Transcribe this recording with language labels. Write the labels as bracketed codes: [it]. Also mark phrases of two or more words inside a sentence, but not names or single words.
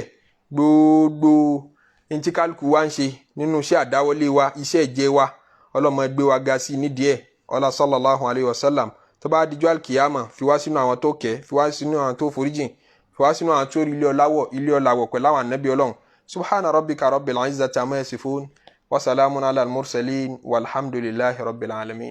[yo] Gbogbo ẹni tí kálukú wa ń ṣe nínú iṣẹ́ àdáwọlé wa, iṣẹ́ ìjẹ wa, ọlọ́mọ gbé wa ga sí nídìí ẹ̀ ọlá [ar] صلى الله عليه وسلم. [yo] Tó bá dijọ́ alkiyama fi wá sínú àwọn tó kẹ́, fi wá sínú àwọn tó foríjìn, fi wá sínú àwọn tó rí ilé ọláwọ̀ pẹ̀lú àwọn ànábì ọlọ́run. [ar] سبحان ربك رب العزة عما يصفون وسلام على المرسلين والحمد لله رب العالمين.